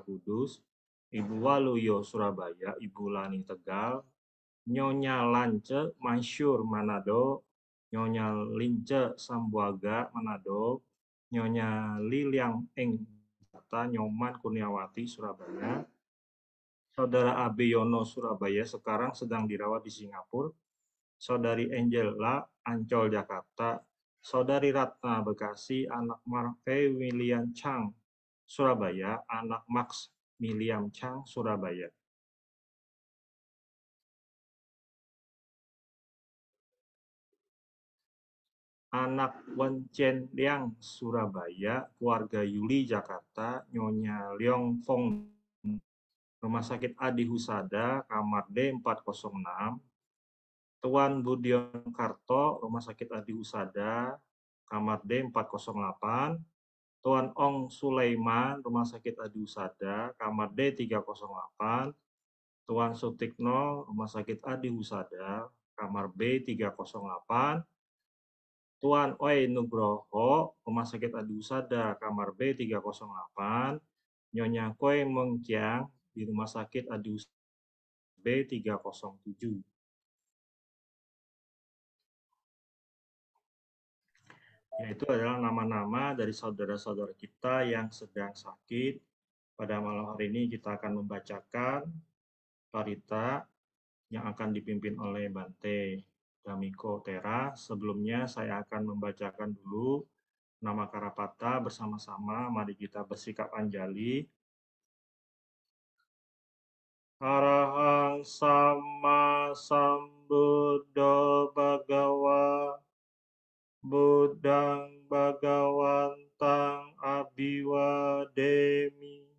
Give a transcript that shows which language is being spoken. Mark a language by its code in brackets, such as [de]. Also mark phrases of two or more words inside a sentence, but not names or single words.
[id] Kudus, Ibu Waluyo Surabaya, Ibu Lani Tegal, Nyonya Lance Mansyur Manado, Nyonya Lince Sambuaga Manado, Nyonya Liliang Eng Jakarta, Nyoman Kurniawati Surabaya, Saudara Abe Yono Surabaya sekarang sedang dirawat di Singapura, Saudari Angela Ancol Jakarta, Saudari Ratna Bekasi, anak Marve William Chang Surabaya, anak Max William Chang Surabaya. Anak Wen Chen Liang Surabaya, keluarga Yuli Jakarta, Nyonya Leong Fong, Rumah Sakit Adi Husada, kamar D406, Tuan Budion Karto, Rumah Sakit Adi Husada, kamar D408, Tuan Ong Sulaiman, Rumah Sakit Adi Husada, kamar D308, Tuan Sutikno, Rumah Sakit Adi Husada, kamar B308, Tuan Oi Nugroho, Rumah Sakit Adi Husada, kamar B308, Nyonya Koi Mengkiang di Rumah Sakit Adi Husada B307. Yaitu adalah nama-nama dari saudara-saudara kita yang sedang sakit. Pada malam hari ini kita akan membacakan parita yang akan dipimpin oleh Bante Damiko Tera. Sebelumnya saya akan membacakan dulu Nama Karapata bersama-sama, mari kita bersikap anjali. [pi] Arahang Sama Sambuddho Bhagawa Buddhang Bhagawantang Abhiwademi